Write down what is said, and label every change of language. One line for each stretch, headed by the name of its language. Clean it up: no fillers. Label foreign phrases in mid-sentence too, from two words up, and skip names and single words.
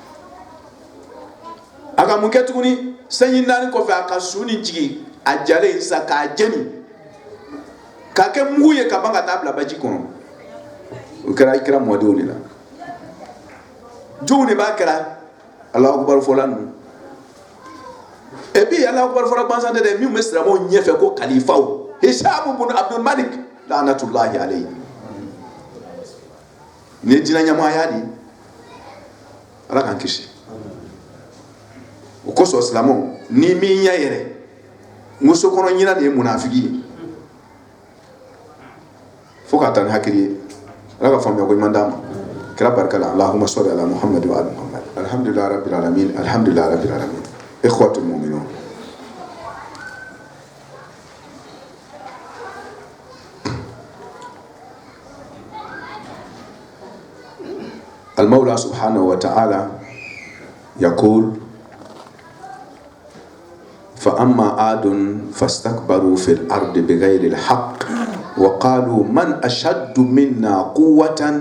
Bambara: A ka mun kɛ tuguni sanji 4 kɔfɛ a ka su ni jigi a jalen sisan k'a jeni k'a kɛ mugu ye ka ban ka taa bila baji kɔnɔ. O kɛra kira mɔdenw de la. Jɔnw de b'a kɛra
Arabic: Alahu Akbar
Bambara: fɔla ninnu.
French: Et puis
Arabic: Alahu Akbar
Bambara: fɔla gansan tɛ dɛ, min bɛ silamɛw ɲɛfɛ ko kalifaw.
Arabic: Hisham bun Abdul Malik la'natullahi alayhi.
Bambara: Ni diinɛ ɲɛmaaya de, Ala k'an kisi. O kosɔn silamɛw, ni min ɲɛ yɛrɛ, muso kɔnɔ ɲina de ye munafiki ye. Fo ka taa ni hakili ye. Ala ka faamuya ko ɲuman d'an ma. Kira barika la.
Arabic: Allahumma salli ala Muhammad wa ali Muhammad. Alhamdulillah rabbil alamin. Alhamdulillah rabbil alamin. Ikhwatul mu'minun. المولى سبحانه وتعالى يقول فأما عاد فاستكبروا في الأرض بغير الحق وقالوا من أشد منا قوة